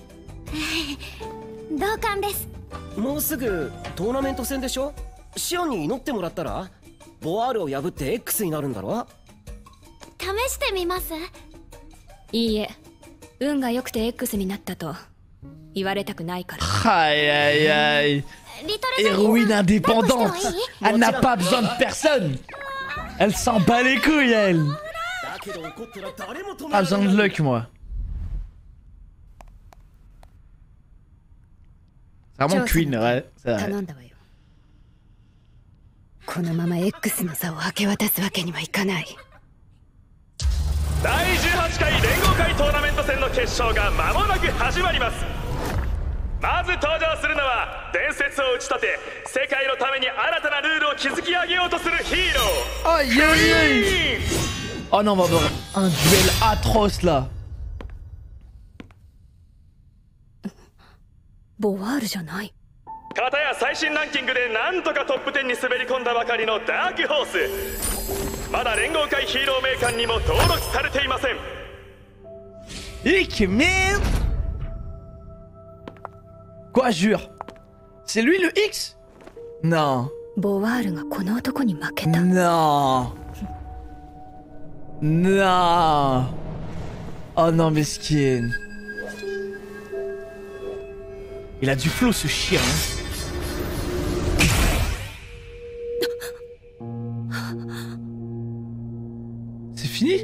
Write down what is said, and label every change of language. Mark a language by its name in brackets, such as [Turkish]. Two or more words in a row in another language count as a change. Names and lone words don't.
[Japanese] 同感です。もうすぐトーナメント戦でしょ。シオンに祈ってもらったらボワールを破って X になるんだろ。試してみます？いいえ、運が良くて X になったと言われたくないから。 [French] Aïe aïe aïe. Héroïne indépendante. Elle n'a pas besoin de personne. Elle s'en bat les couilles, elle. Pas besoin de luck, moi. Vraiment Queen, ouais. [Japanese] このまま X の座を明け渡すわけにはいかない。第18回連合会トーナメント戦の決勝が間もなく始まります。まず登場するのは伝説を打ち立て世界のために新たなルールを築き上げようとするヒーロー。 [French] Aïe aïe aïe. Oh non, on va avoir un duel atroce là. [Japanese] ボワールじゃない。片や最新ランキングでなんとかトップ10に滑り込んだばかりのダークホース。まだ連合会ヒーロー名鑑にも登録されていません。 [French] X-Men. Quoi, jure? C'est lui le X? Non. [Japanese] ボワールがこの男に負けた。 [French] Non. Non. Oh non, mesquine. Il a du flow ce chien. C'est fini?